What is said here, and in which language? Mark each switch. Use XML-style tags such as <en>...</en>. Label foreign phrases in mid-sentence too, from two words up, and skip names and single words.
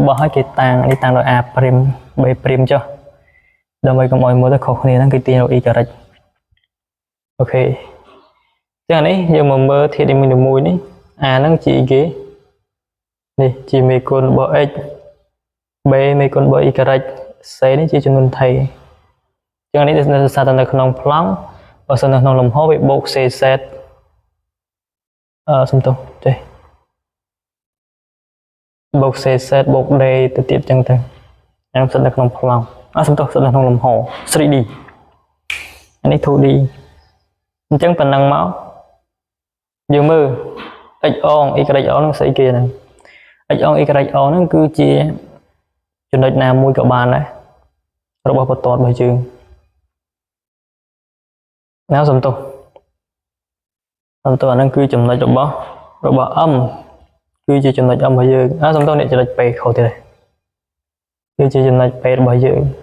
<km>បោះឲ្យគេតាំងនេះតាំងដោយ a' b' ចុះដើម្បីកុំឲ្យមើលទៅខុសគ្នាហ្នឹងគឺទាញរក y អូខេចឹងនេះយើងមកមើលធាតុនីមួយៗនេះ a ហ្នឹងជាអីគេនេះជាមេគុណរបស់ x b មេគុណរបស់ y c នេះជាចំនួនថីចឹងនេះនៅសារនៅក្នុងប្លង់បើសិននៅក្នុងលំហវាបូក cz សំទោសចេះ បូក cz បូក d ទៅទៀតចឹងទៅអានោះស្ថិតនៅក្នុងប្លង់សំទោសស្ថិតនៅក្នុងលំហ 3D អានេះ 2D អញ្ចឹងប៉ុណ្ណឹងមកយើងមើល x on y on នឹងស្អីគេហ្នឹង x on y on ហ្នឹងគឺជាចំណុចណាមួយក៏បានដែររបស់បន្ទាត់របស់យើង ណាសំទោសអាហ្នឹងគឺចំណុចរបស់ m គឺជាចំណុច m របស់យើងសំទោសនេះចំណុច p ខុសទៀតដែរគឺជាចំណុច p របស់យើង</km>